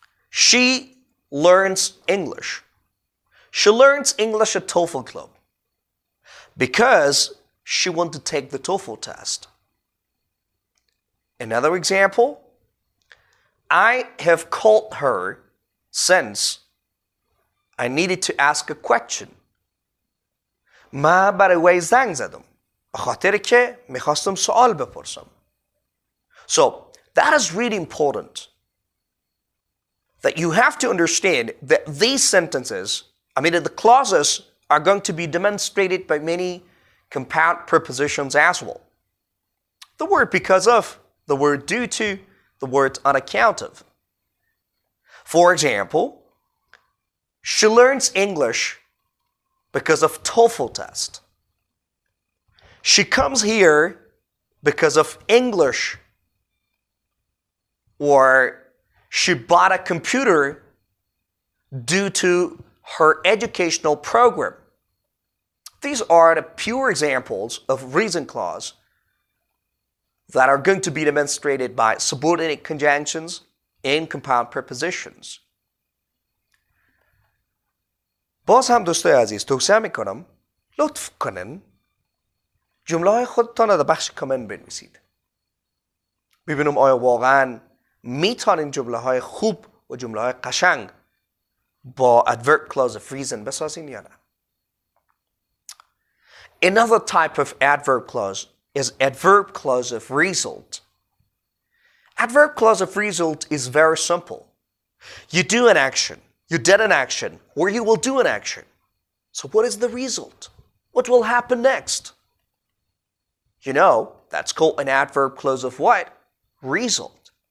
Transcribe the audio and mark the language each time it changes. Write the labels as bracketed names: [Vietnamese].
[English] She learns English. She learns English at TOEFL Club because she wants to take the TOEFL test. Another example, I have called her since I needed to ask a question. [Persian] من برای وی زنگ زدم به خاطر که میخواستم سوال بپرسم. [English] So that is really important, that you have to understand that these sentences, the clauses are going to be demonstrated by many compound prepositions as well. The word because of, the word due to, the word on account of. For example, she learns English because of TOEFL test. She comes here because of English. Or she bought a computer due to her educational program. These are the pure examples of reason clause that are going to be demonstrated by subordinate conjunctions and compound prepositions. [Persian] باز هم دوستای عزیز توصیه میکنم لطف کنن جمله های خودتان را در بخش کامنت بنویسید. ببینم آیا واقعاً میتونین جمله های خوب و جمله های قشنگ با adverb clause of reason بسازین یا نه. [English] Another type of adverb clause is adverb clause of result. Adverb clause of result is very simple. You do an action, you did an action, or you will do an action. So what is the result? What will happen next? You know, that's called an adverb clause of what? Result.